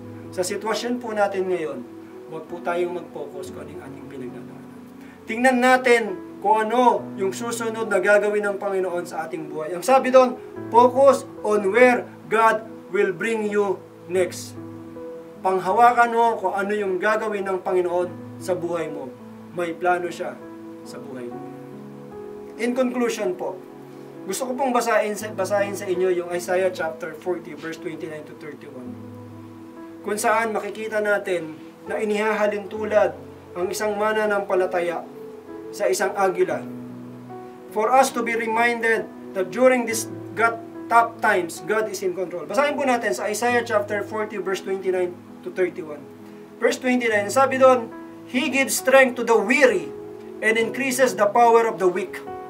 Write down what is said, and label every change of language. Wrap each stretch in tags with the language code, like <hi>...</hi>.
<tl>Sa sitwasyon po natin ngayon, huwag po tayong mag-focus kung anong ating pinagdadaanan. Tingnan natin kung ano yung susunod na gagawin ng Panginoon sa ating buhay. Ang sabi doon,</tl> <en>focus on where God will bring you next.</en> <tl>Panghawakan mo kung ano yung gagawin ng Panginoon sa buhay mo. May plano siya sa buhay mo.</tl> <en>In conclusion</en> <tl>po, gusto ko pong basahin sa inyo yung Isaiah chapter 40 verse 29 to 31. kung saan makikita natin na inihahalin tulad ang isang mananampalataya sa isang agila.</tl> <en>For us to be reminded that during this tough times, God is in control.</en> <tl>Basahin po natin sa Isaiah chapter 40 verse 29 to 31.</tl> <en>Verse 29,</en> <tl>sabi doon,</tl> <en>He gives strength to the weary and increases the power of the weak.</en>